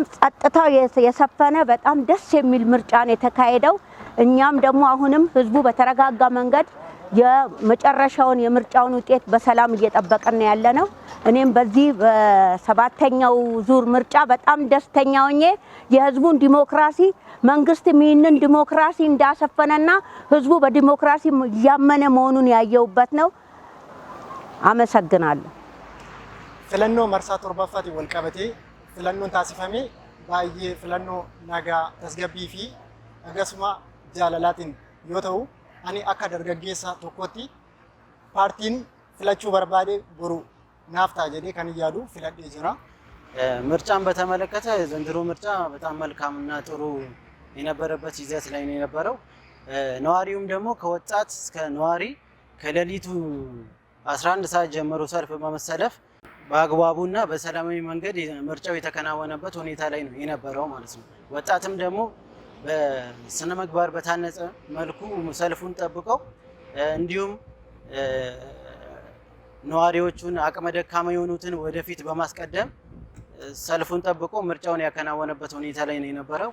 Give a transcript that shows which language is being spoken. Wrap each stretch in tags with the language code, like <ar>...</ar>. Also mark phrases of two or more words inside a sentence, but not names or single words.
<am>ጸጥታው የሰፈነ በጣም ደስ የሚል ምርጫ ነው የተካሄደው። እኛም ደግሞ አሁንም ህዝቡ በተረጋጋ መንገድ የመጨረሻውን የምርጫውን ውጤት በሰላም እየጠበቀን ያለነው። እኔም በዚህ በሰባተኛው ዙር ምርጫ በጣም ደስተኛ ሆኜ የህዝቡን ዲሞክራሲ መንግስት ይህንን ዲሞክራሲ እንዳሰፈነና ህዝቡ በዲሞክራሲ ያመነ መሆኑን ያየውበት ነው። አመሰግናለሁ።</am> <om>filannoo marsaa torbaffaati wal qabatee filannoon taasifame baay'ee filannoo nagaa tasgabbii fi akkasuma jaalalaatiin yoo ta'u ani akka dargaggeessa tokkotti paartiin filachuu barbaade boru naaf ta'a jedhee kan yaadu filadhee jira።</om> <am>ምርጫን በተመለከተ ዘንድሮ ምርጫ በጣም መልካምና ጥሩ የነበረበት ይዘት ላይ ነው የነበረው። ነዋሪውም ደግሞ ከወጣት እስከ ነዋሪ ከሌሊቱ 11 ሰዓት ጀምሮ ሰልፍ በመሰለፍ በአግባቡና በሰላማዊ መንገድ ምርጫው የተከናወነበት ሁኔታ ላይ ነው የነበረው ማለት ነው። ወጣትም ደግሞ በስነ ምግባር በታነጸ መልኩ ሰልፉን ጠብቀው እንዲሁም ነዋሪዎቹን አቅመ ደካማ የሆኑትን ወደፊት በማስቀደም ሰልፉን ጠብቆ ምርጫውን ያከናወነበት ሁኔታ ላይ ነው የነበረው።</am>